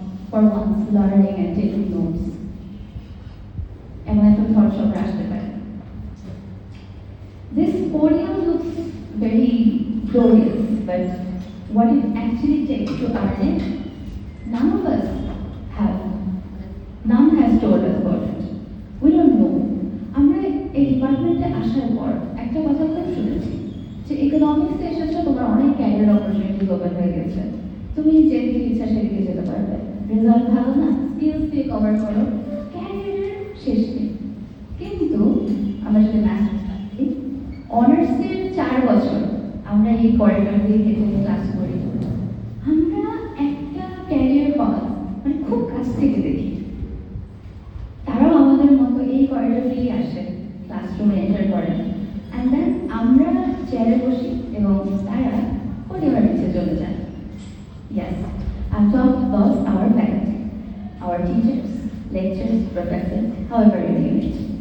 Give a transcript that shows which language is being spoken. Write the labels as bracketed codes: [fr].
[en] for once learning and taking notes. [bn] এমন একটা thought সবার আসতে পারে। [en] This podium looks very glorious, but what it actually takes to earn it, none of us have. None has told us about it. We don't know. [bn] আমরা এই ডিপার্টমেন্টে আসার পর একটা কথা খুব শুনেছি যে ইকোনমিক্স এসেছে, তোমার অনেক ক্যারিয়ার অপরচুনিটি ওপেন হয়ে গেছে, তুমি যেদিকে ইচ্ছা সেদিকে যেতে পারবে, রেজাল্ট ভালো না, স্কিলস দিয়ে কভার করো, ক্যারিয়ারের শেষ নেই। কিন্তু আমরা যদি মাস্টার্স পাচ্ছি, অনার্সের 4 বছর আমরা এই করিডর দিয়ে হেঁটে ক্লাস করি, আমরা একটা ক্যারিয়ার পাথ মানে খুব কাছ থেকে দেখি। তারাও আমাদের মতো এই করিডর দিয়েই আসে, ক্লাসরুমে এন্টার করে, [en] and then [bn] আমরা চেয়ারে বসি এবং তারা পরিবার নিচে চলে যায়। [en] Yes, I'm talking about our faculty, our teachers, lecturers, professors, however you name it.